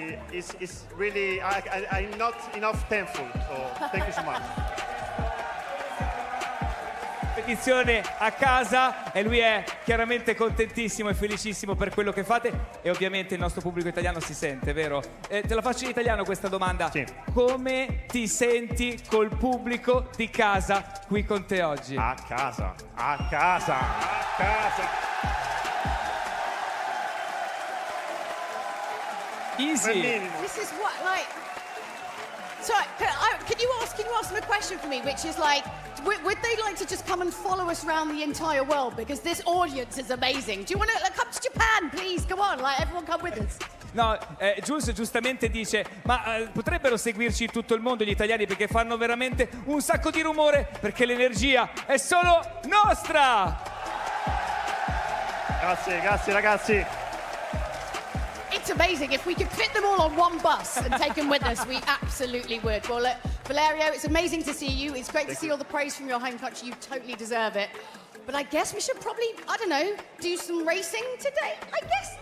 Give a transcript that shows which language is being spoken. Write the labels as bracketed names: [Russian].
[English] It's really, I'm not enough thankful, so thank you so much. [Italian] Competizione a casa e lui è chiaramente contentissimo e felicissimo per quello che fate e ovviamente il nostro pubblico italiano si sente, vero? Te la faccio in italiano questa domanda. Sì. Come ti senti col pubblico di casa qui con te oggi? A casa, a casa, a casa. [English] Easy. This is what, like. So, can you ask them a question for me, which is like, would they like to just come and follow us around the entire world because this audience is amazing? Do you want to come to Japan, please? Come on, like everyone, come with us. [Italian] No, Jules giustamente dice, ma potrebbero seguirci in tutto il mondo gli italiani perché fanno veramente un sacco di rumore perché l'energia è solo nostra. Grazie, grazie ragazzi. [English] It's amazing. If we could fit them all on one bus and take them with us, we absolutely would. Well, look, Valerio, it's amazing to see you. It's great to see all the praise from your home country. You totally deserve it. But I guess we should probably, I don't know, do some racing today? I guess.